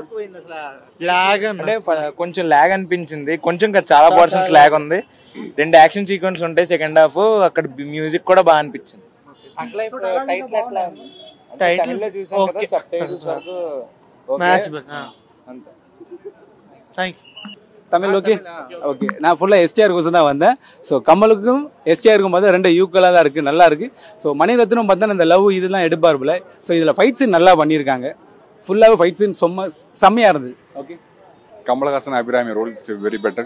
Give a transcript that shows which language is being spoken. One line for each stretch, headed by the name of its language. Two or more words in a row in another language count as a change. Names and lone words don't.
Telugu: అంటే కొంచెం లాగ్ అనిపించింది, కొంచెం చాలా
English: portions lag
Telugu: ఉంది. 2
English: action sequence
Telugu: ఉంటాయి
English: second half,
Telugu: అక్కడ మ్యూజిక్ కూడా బాగా అనిపించింది. టైటిల్ చూసాం కదా,
English: sub titles
Telugu: వరకు అంతే.
English: Tamil okay okay.
Tamil: நான் ஃபுல்லாக எஸ்டிஆர் கோசம் தான் வந்தேன். ஸோ கமலுக்கும் எஸ்டிஆருக்கும் பார்த்தா 2 ஈக்குவலாக தான் இருக்குது, நல்லா இருக்குது. ஸோ மணிரத்னம் பார்த்தா இந்த லவ் இதெல்லாம் எடுப்பார் போல. ஸோ இதில்
English: fight scene
Tamil: நல்லா பண்ணியிருக்காங்க. ஃபுல்லாகவே
English: fight scene
Tamil: செம்மையாக இருந்தது.
English: Okay.
Tamil: கமலஹாசன் அபிராமி ரோல்
English: very better.